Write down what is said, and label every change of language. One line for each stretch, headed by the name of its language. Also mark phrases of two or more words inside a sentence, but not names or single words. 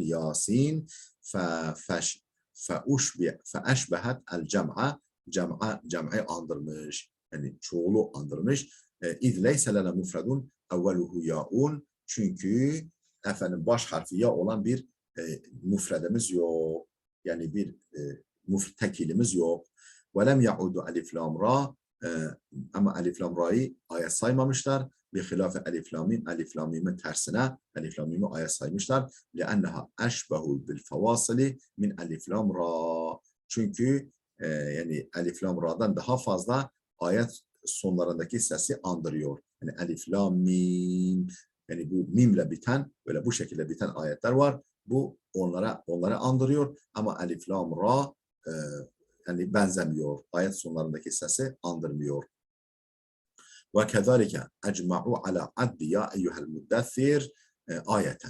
Arabic: Yasin feeşbehet el cem'i
Turkish: andırmış. Yani çoğulu andırmış.
Arabic: İz leyse lena mufradun evveluhu yaun,
Turkish: çünkü efendim baş harfi ya olan bir mufredimiz yok. Yani bir tekilimiz yok.
Arabic: Ve lem yaudu alif lam ra,
Turkish: ama alif lam ra'yı ayet saymamışlar. Bihilafı alif lam mim, alif lam mim'in tersine alif lam mim'i ayet saymışlar.
Arabic: Liannaha eşbehu bil fawasili min alif lam ra.
Turkish: Çünkü yani alif lam ra'dan daha fazla ayet sonlarındaki sesi andırıyor. Yani alif, lam, mim. Yani bu mimle biten, böyle bu şekilde biten ayetler var. Bu onlara andırıyor ama alif, lam, ra yani benzemiyor. Ayet sonlarındaki sesi andırmıyor.
Arabic: Ve kezalike ecma'u ala addi ya eyyuhel müddessir ayeten.